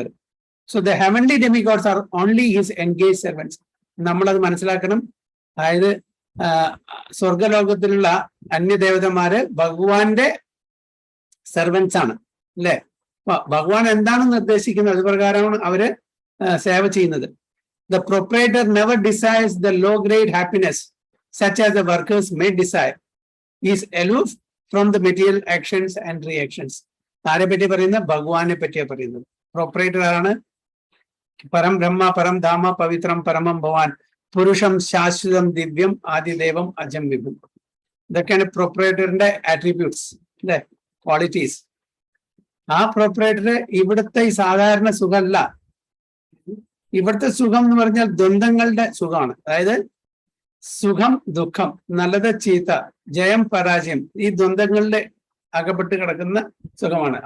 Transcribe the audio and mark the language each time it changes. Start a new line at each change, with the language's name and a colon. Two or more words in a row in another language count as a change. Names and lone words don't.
English: so the heavenly demigods are only his engage servants.
Malayalam: നമ്മളത് മനസ്സിലാക്കണം. അതായത് സ്വർഗലോകത്തിലുള്ള അന്യദേവതന്മാര് ഭഗവാന്റെ സെർവൻസ് ആണ്, അല്ലെ? ഭഗവാൻ എന്താണ് നിർദ്ദേശിക്കുന്നത് അതുപ്രകാരമാണ് അവര് സേവ ചെയ്യുന്നത്.
English: The proprietor never desires the low-grade happiness, such as the workers may desire. He is aloof from the material actions and reactions.
Malayalam: ആരെ പറ്റി പറയുന്നത്? ഭഗവാനെ പറ്റിയാണ് പറയുന്നത്.
Sanskrit: പ്രൊപ്പറേറ്റർ ആണ് പരം ബ്രഹ്മ പരം ധാമ പവിത്രം പരമം ഭവാൻ പുരുഷം ശാശ്വതം ദിവ്യം ആദിദേവം അജം വിഭും.
Malayalam: ഇതൊക്കെയാണ് പ്രൊപ്പറേറ്ററിന്റെ ആട്രിബ്യൂട്ട്സ്, അല്ലെ, ക്വാളിറ്റീസ്. ആ പ്രൊപ്പറേറ്റർ ഇവിടുത്തെ ഈ സാധാരണ സുഖമല്ല. ഇവിടുത്തെ സുഖം എന്ന് പറഞ്ഞാൽ ദ്വന്ദ്ങ്ങളുടെ സുഖമാണ്. അതായത് സുഖം ദുഃഖം, നല്ലത് ചീത്ത, ജയം പരാജയം, ഈ ദ്വന്ദ്ങ്ങളുടെ അകപ്പെട്ട് കിടക്കുന്ന സുഖമാണ്.